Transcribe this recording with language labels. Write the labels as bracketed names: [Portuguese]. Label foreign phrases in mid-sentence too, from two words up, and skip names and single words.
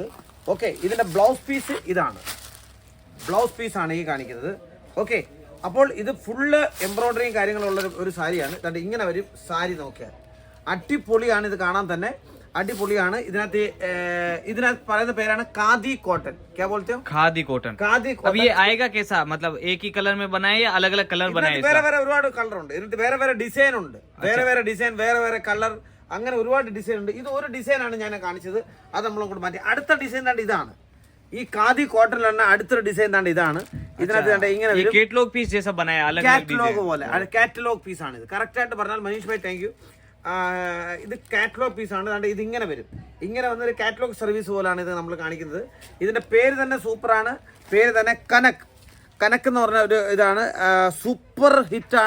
[Malayalam] ഓക്കെ, ഇതിന്റെ [English] blouse piece [Malayalam] ഇതാണ്. [English] blouse piece [Malayalam] ഈ കാണിക്കുന്നത്. ഓക്കെ, അപ്പോൾ ഇത് ഫുള്ള് എംബ്രോയിഡറിയും കാര്യങ്ങളുള്ള ഒരു സാരിയാണ്. കണ്ട് ഇങ്ങനെ വരും സാരി. നോക്കിയാൽ അടിപൊളിയാണ്, ഇത് കാണാൻ തന്നെ അടിപൊളിയാണ്. ഇതിനകത്ത് പറയുന്ന പേരാണ് ഖാദി കോട്ടൺ. [Hindi] क्या बोलते हो? खादी कॉटन. अब ये आएगा कैसा, मतलब एक ही कलर में बनाए या अलग अलग कलर बनाए? [Malayalam] വേറെ ഒരുപാട് കളർ ഉണ്ട് ഇതിനകത്ത്. വേറെ ഡിസൈൻ ഉണ്ട്. വേറെ കളർ, അങ്ങനെ ഒരുപാട് ഡിസൈൻ ഉണ്ട്. ഇത് ഒരു ഡിസൈനാണ് ഞാൻ കാണിച്ചത്. അത് നമ്മളങ്ങോട്ട് മാറ്റി. അടുത്ത ഡിസൈൻ താണ്ട് ഇതാണ്. ഈ ഖാദി കോട്ടണിൽ തന്നെ അടുത്തൊരു ഡിസൈൻ താണ്ട് ഇതാണ്. ഇതിനകത്ത് ഇങ്ങനെ [English] catalogue piece [Hindi] जैसा बनाया, अलग [Malayalam] കാറ്റലോഗ് പോലെ. [English] catalogue piece [Malayalam] ആണ് ഇത്. കറക്റ്റ് ആയിട്ട് പറഞ്ഞാൽ മനീഷ് ഭായ് [English] thank you. [Malayalam] ഇത് [English] catalogue piece. [Malayalam] ഇത് ഇങ്ങനെ വരും. ഇങ്ങനെ വന്നൊരു [English] catalogue service [Malayalam] പോലാണ് ഇത് നമ്മൾ കാണിക്കുന്നത്. ഇതിന്റെ പേര് തന്നെ സൂപ്പറാണ്. പേര് തന്നെ കനക് എന്ന് പറഞ്ഞ ഒരു ഇതാണ്. [English] super hit.